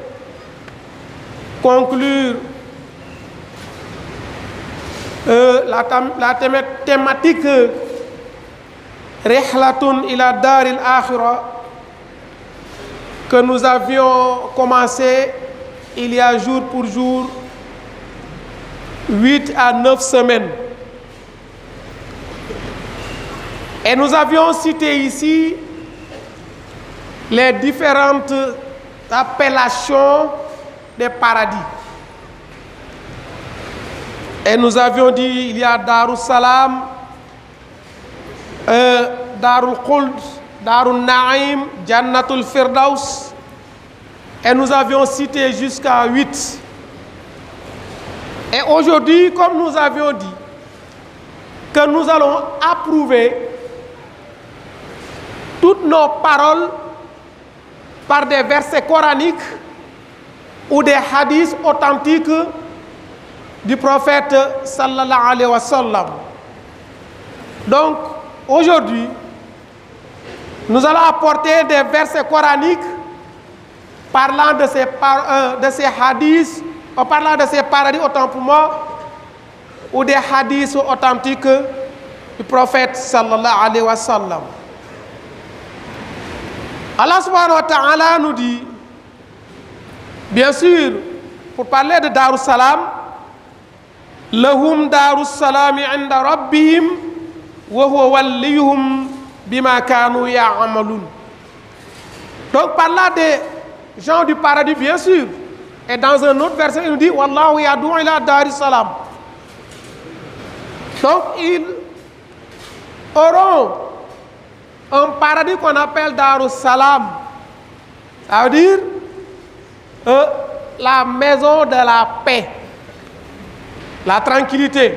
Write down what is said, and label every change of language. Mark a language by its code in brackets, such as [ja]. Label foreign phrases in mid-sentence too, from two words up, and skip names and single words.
[fr] conclure la thématique Rihlatun ila Daril Akhira que nous avions commencé il y a jour pour jour, 8 à 9 semaines. Et nous avions cité ici les différentes appellations des paradis. Et nous avions dit, il y a Darus Salam, Darul Khuld, Darul Naïm, Jannatul Firdaus. Et nous avions cité jusqu'à 8. Et aujourd'hui, comme nous avions dit, que nous allons approuver toutes nos paroles par des versets coraniques ou des hadiths authentiques du prophète [ar] صلى الله عليه وسلم. [fr] Donc, aujourd'hui, nous allons apporter des versets coraniques parlant de ces hadiths, en parlant de ces paradis autant pour moi, ou des hadiths authentiques du prophète [ar] صلى الله عليه وسلم. الله سبحانه وتعالى [fr] nous dit, bien sûr, pour parler de Darus Salam, [ar] لهم دار السلام عند ربهم وهو وليهم بما كانوا يعملون. [fr] Donc parlant des gens du paradis, bien sûr. Et dans un autre verset, il nous dit [ar] والله يدعو إلى دار السلام. [fr] Donc ils auront un paradis qu'on appelle Darus Salam. Ça veut dire la maison de la paix, la tranquillité.